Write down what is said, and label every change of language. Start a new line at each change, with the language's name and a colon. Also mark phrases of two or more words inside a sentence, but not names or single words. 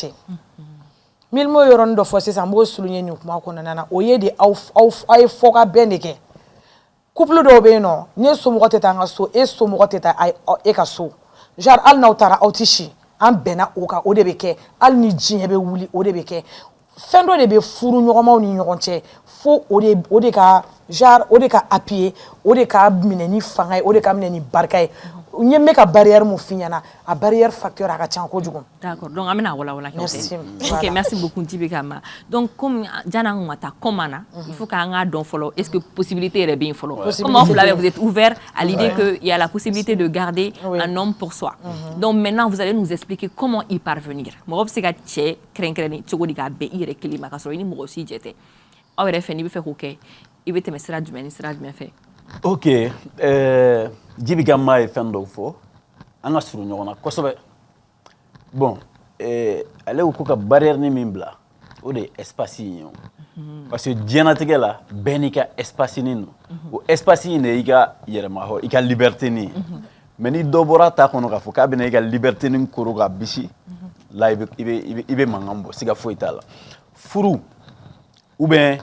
Bambara: cɛ milimo yɔrɔnin dɔ fɔ sisan n b'o souligner nin kuma kɔnɔna na o ye de aw ye fɔka bɛn de kɛ couple dɔw bɛ yen nɔ ne somɔgɔ tɛ taa an ka so e somɔgɔ tɛ taa e ka so genre hali n'aw taara aw tɛ si an bɛnna o kan o de bɛ kɛ hali ni diɲɛ bɛ wuli o de bɛ kɛ fɛn dɔ de bɛ furu ɲɔgɔnmaw ni ɲɔgɔn cɛ fo o de ka genre o de ka appuyer o de ka minɛ ni fanga ye o de ka minɛ ni barika ye n ye n bɛ ka barrière mun f'i ɲɛna a
French: barrière facteur
Bambara: a ka ca kojugu.
French: D'accord donc
Bambara: an bɛna walawala kɛ.
French: Merci. Ok merci beaucoup Djiby Gama donc comme
Bambara: jana an ka taa
French: comment na il faut
Bambara: k'an k'a dɔn fɔlɔ
French: est-ce que possibilité
Bambara: yɛrɛ bɛ yen fɔlɔ
French: comme
Bambara: aw fila
French: vous êtes ouvert à l'idée que il y a la possibilité de garder un homme pour soi donc maintenant vous allez nous expliquer comment y parvenir
Bambara: mɔgɔ bɛ se ka cɛ kɛrɛnkɛrɛnnen cogo di k'a bɛn i yɛrɛ kelen ma k'a sɔrɔ i ni mɔgɔ si jɛ tɛ aw yɛrɛ fɛ n'i bɛ fɛ k'o kɛ i bɛ tɛmɛ sira jumɛn ni sira jumɛn fɛ. Ok Djiby Gama ye fɛn dɔw fɔ an ka surun ɲɔgɔn na kosɛbɛ bon ale ko ka barrière ni min bila o de ye espace in ye parce que diɲɛnatigɛ la bɛɛ n'i ka espace nin don o espace in de y'i ka yɛrɛmahɔrɔ i ka liberté nin mais ni dɔ bɔra ta kɔnɔ k'a fɔ k'a bɛna i ka liberté nin koro k'a bisi là i bɛ mankan bɔ siga foyi t'a la furu
French: ou bien